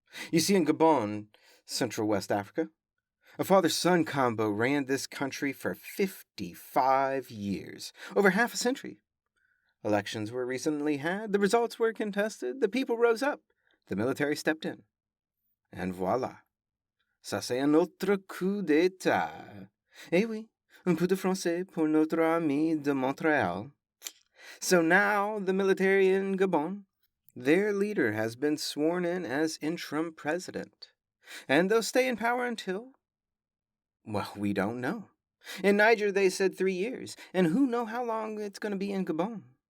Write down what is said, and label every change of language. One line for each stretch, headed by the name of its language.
English: You see, in Gabon, Central West Africa, a father-son combo ran this country for 55 years, over half a century. Elections were recently had, the results were contested, the people rose up, the military stepped in.
French: And voila, ça c'est un autre coup d'état. Eh oui, un peu de français pour notre ami de Montréal.
English: So now, the military in Gabon, their leader has been sworn in as interim president. And they'll stay in power until, well, we don't know. In Niger, they said 3 years, and who know how long it's going to be in Gabon.